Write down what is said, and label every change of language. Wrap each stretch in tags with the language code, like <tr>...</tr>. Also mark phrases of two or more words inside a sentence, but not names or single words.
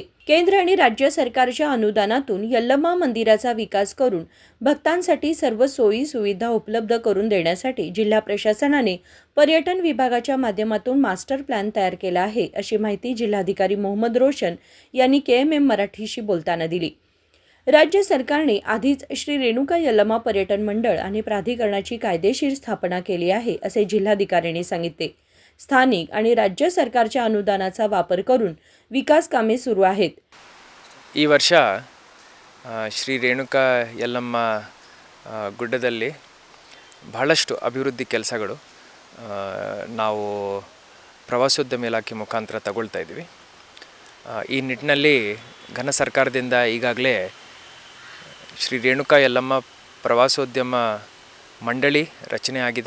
<mr>केंद्र आणि राज्य सरकारच्या अनुदानातून यल्लमा मंदिराचा विकास करून भक्तांसाठी सर्व सोयी सुविधा उपलब्ध करून देण्यासाठी जिल्हा प्रशासनाने पर्यटन विभागाच्या माध्यमातून मास्टर प्लॅन तयार केला आहे, अशी माहिती जिल्हाधिकारी मोहम्मद रोशन यांनी KMM मराठीशी बोलताना दिली. राज्य सरकारने आधीच श्री रेणुका यल्लमा पर्यटन मंडळ आणि प्राधिकरणाची कायदेशीर स्थापना केली आहे, असे जिल्हाधिकाऱ्यांनी सांगितले. स्थानिक आणि राज्य सरकारच्या अनुदानाचा वापर करून विकास कामे सुरू आहेत.</mr> <kn>ಈ ವರ್ಷ ಶ್ರೀ ರೇಣುಕಾ ಯಲ್ಲಮ್ಮ ಗುಡ್ಡದಲ್ಲಿ ಬಹಳಷ್ಟು ಅಭಿವೃದ್ಧಿ ಕೆಲಸಗಳು ನಾವು ಪ್ರವಾಸೋದ್ಯಮ ಇಲಾಖೆ ಮುಖಾಂತರ ತಗೊಳ್ತಾ ಇದ್ದೀವಿ. ಈ ನಿಟ್ಟಿನಲ್ಲಿ ಘನ ಸರ್ಕಾರದಿಂದ ಈಗಾಗಲೇ ಶ್ರೀ ರೇಣುಕಾ ಯಲ್ಲಮ್ಮ ಪ್ರವಾಸೋದ್ಯಮ ಮಂಡಳಿ ರಚನೆ ಆಗಿದೆ.</kn>